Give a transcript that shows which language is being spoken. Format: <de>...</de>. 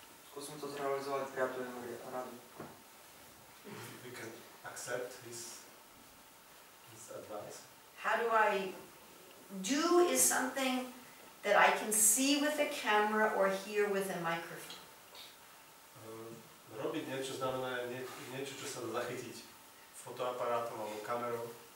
<sk>Skúsim to zrealizovať prijatú jeho radu.</sk> <en>We can accept his advice. How do I do is something that I can see with a camera or hear with a microphone.</en> <sk>Robiť niečo znamená niečo, čo sa dá zachytiť fotoaparátom alebo kamerou.</sk>